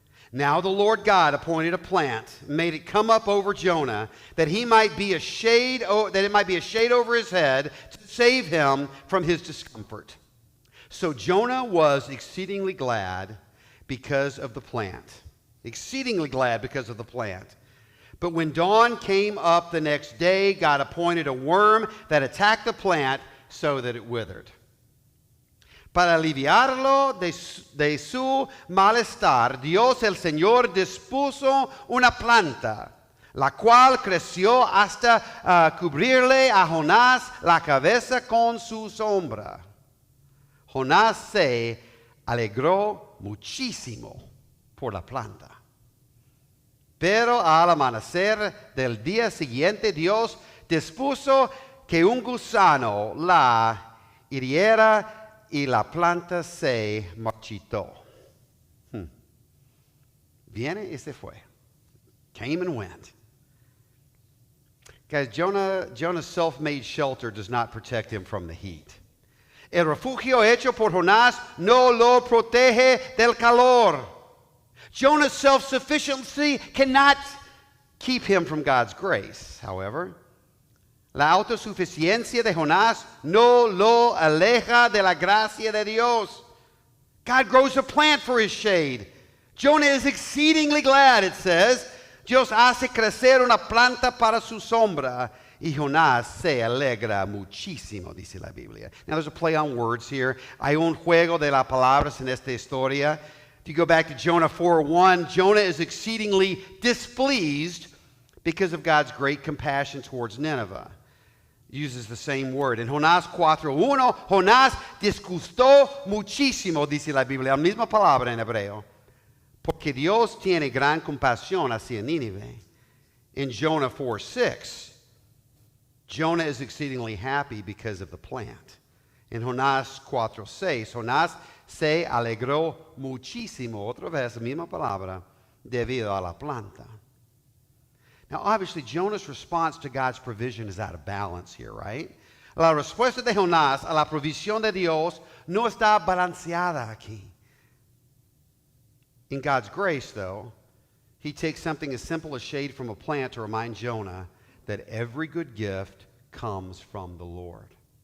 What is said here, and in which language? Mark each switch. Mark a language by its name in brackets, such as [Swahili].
[English] Now the Lord God appointed a plant, made it come up over Jonah, that it might be a shade over his head to save him from his discomfort. So Jonah was exceedingly glad because of the plant. Exceedingly glad because of the plant. But when dawn came up the next day, God appointed a worm that attacked the plant so that it withered. [Spanish] Para aliviarlo de su malestar, Dios el Señor dispuso una planta, la cual creció hasta cubrirle a Jonás la cabeza con su sombra. Jonás se alegró muchísimo por la planta. Pero al amanecer del día siguiente, Dios dispuso que un gusano la hiriera y la planta se marchitó. Viene y se fue. [English] Came and went. Guys, Jonah's self-made shelter does not protect him from the heat. [Spanish] El refugio hecho por Jonás no lo protege del calor. [English] Jonah's self-sufficiency cannot keep him from God's grace. [Spanish] However, la autosuficiencia de Jonás no lo aleja de la gracia de Dios. [English] God grows a plant for his shade. Jonah is exceedingly glad, it says. [Spanish] Dios hace crecer una planta para su sombra. Y Jonás se alegra muchísimo, dice la Biblia. [English] Now there's a play on words here. [Spanish] Hay un juego de las palabras en esta historia. [English] If you go back to Jonah 4:1, Jonah is exceedingly displeased because of God's great compassion towards Nineveh. Uses the same word. [Spanish] En Jonás 4:1, Jonás disgustó muchísimo, dice la Biblia, la misma palabra en hebreo, porque Dios tiene gran compasión hacia Nínive. [English] In Jonah 4:6, Jonah is exceedingly happy because of the plant. [Spanish] En Jonás 4:6, Jonás se alegró muchísimo, otra vez la misma palabra, debido a la planta. [English] Now, obviously, Jonah's response to God's provision is out of balance here, right? [Spanish] La respuesta de Jonás a la provisión de Dios no está balanceada aquí. [English] In God's grace, though, he takes something as simple as shade from a plant to remind Jonah that every good gift comes from the Lord.